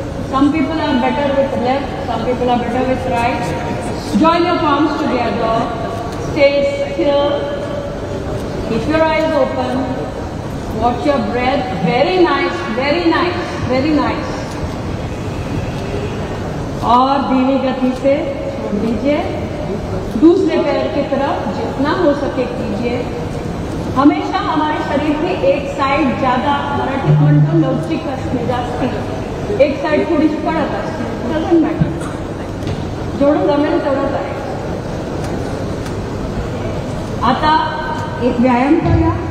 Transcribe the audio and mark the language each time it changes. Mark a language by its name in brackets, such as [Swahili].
[English] Some people are better with left, some people are better with right. Join your palms together. Stay still. Keep your eyes open. Watch your breath. Very nice, very nice, very nice. [Hindi] और धीमी गति से छोड़ दीजिए. दूसरे पैर की तरफ जितना हो सके कीजिए. हमेशा हमारे शरीर की एक साइड ज्यादा [Marathi] मराठीत म्हणतो लवचिक असते जास्ती. एक साइड थोडीशी कडक असते. [English] Doesn't matter. [Marathi] जेवढं जमेल तेवढं करायचं. आता एक व्यायाम करूया.